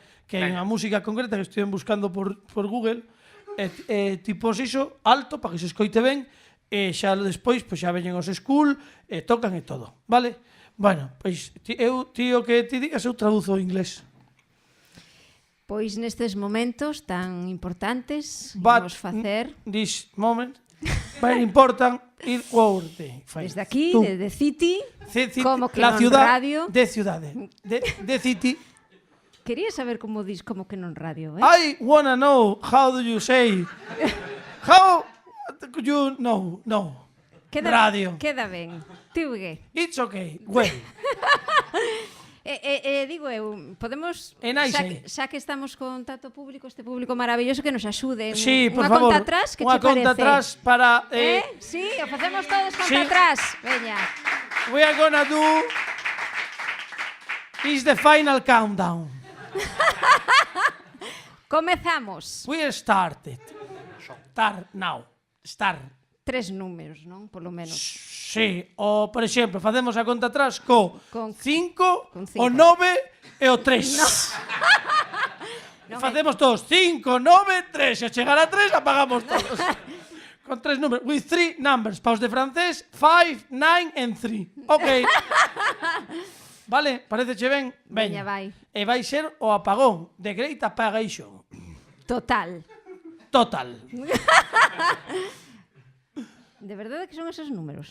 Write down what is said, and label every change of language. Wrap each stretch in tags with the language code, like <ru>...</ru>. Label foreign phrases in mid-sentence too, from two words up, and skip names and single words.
<gl>Que hai unha música concreta que estoy buscando por Google, tipo iso alto para que se escoite ben, e xa despois pois xa veñen os School e tocan e todo, vale? Bueno, pois tío que ti digas eu traduzo ao inglés. Pois nestes momentos tan importantes vamos facer</gl> <en>this moment very important ir worthy.</en> <gl>Desde aquí, Tú. desde City, como que la non ciudad radio. de ciudades. De City. Quería saber como dis como que non radio,</gl> <en>I wanna know how do you say. How you know?</en> <gl>No. Radio. Queda ben. Tiugue.</gl> <en>It's okay. Well.</en> <gl>Digo eu, podemos, En aí, xa que estamos con tanto público, este público maravilloso, que nos axude. Sí, por unha favor. conta atrás, que Unha che conta parece? atrás para... Sí, o facemos todos conta sí. atrás. Veña.</gl> <en>We are gonna do... Is the final countdown.</en> <gl>Comezamos.</gl> <en>We started. Start now. Start.</en> <gl>3 números, non? Polo menos. Sí, o, por exemplo, facemos a conta atrás con 5, con o 9 cinco. e o 3. Facemos todos 5, 9, 3. Se chegar a 3, apagamos todos. Con 3 números.</gl> <en>With 3 numbers.</en> <gl>Paus de francés, 5, 9 and 3. Ok. Vale, pareceche ben? Veña, vai. E vai ser o apagón.</gl> <en>The Great Apagation.</en> <gl>Total. Total. De verdade que son esos números?</gl>